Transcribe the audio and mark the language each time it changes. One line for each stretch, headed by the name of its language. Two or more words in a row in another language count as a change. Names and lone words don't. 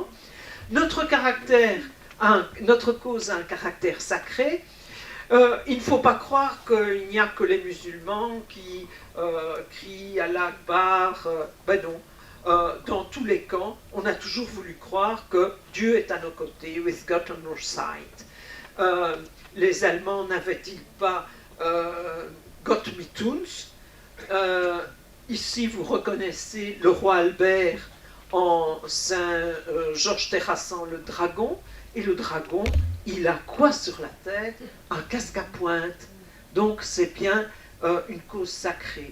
French: Notre cause a un caractère sacré. Il ne faut pas croire qu'il n'y a que les musulmans qui crient
Arabic: الله أكبر.
French: Ben non. Dans tous les camps, on a toujours voulu croire que Dieu est à nos côtés,
English: with God on our side.
French: Les Allemands n'avaient-ils pas
German: Gott mit uns?
French: Ici, vous reconnaissez le roi Albert en Saint Georges terrassant le dragon. Et le dragon, il a quoi sur la tête? Un casque à pointe. Donc c'est bien une cause sacrée.